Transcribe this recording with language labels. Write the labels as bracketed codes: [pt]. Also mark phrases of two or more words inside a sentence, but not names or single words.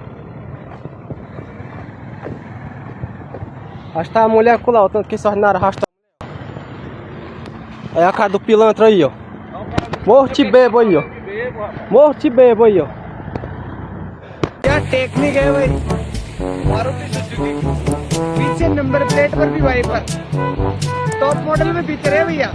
[pt] Arrastar a mulher com lá, o tanto que esse ordinário arrasta a mulher. Aí a cara do pilantra aí, ó. Morto de bebo aí, ó. Morto de bebo aí, ó. E a técnica aí, velho. Bora o bicho. [hi] पीछे [en] number plate [hi] पर भी वाइपर, [en] top model [hi] में फीचर है भैया।